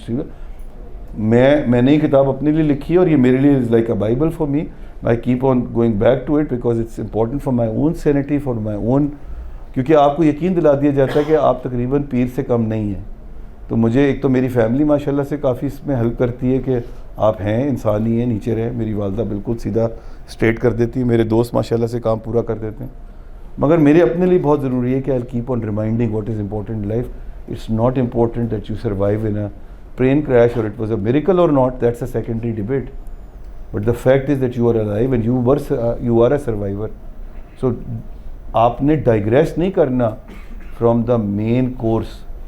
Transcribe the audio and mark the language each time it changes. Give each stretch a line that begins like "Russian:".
Urdu: کچھ میں نے یہ کتاب اپنے لیے لکھی ہے, اور یہ میرے لیے
English: Is like a Bible for me. I keep on going back to it because it's important for my own sanity, for my own,
Urdu: کیونکہ آپ کو یقین دلا دیا جاتا ہے کہ آپ تقریباً پیر سے کم نہیں ہیں. تو مجھے ایک تو میری فیملی ماشاءاللہ سے کافی اس میں ہیلپ کرتی ہے کہ آپ ہیں, انسان ہی ہیں, نیچے رہیں. میری والدہ بالکل سیدھا اسٹریٹ کر دیتی ہے, میرے دوست ماشاءاللہ سے کام پورا کر دیتے ہیں. مگر میرے اپنے لیے بہت ضروری ہے کہ
English: I'll keep on reminding what is important in life. It's not important that you survive in a plane crash or it was a miracle or not. That's a secondary debate. But the fact is that you are alive and you are a survivor. So
Urdu: آپ نے
English: digress نہیں کرنا from the main course.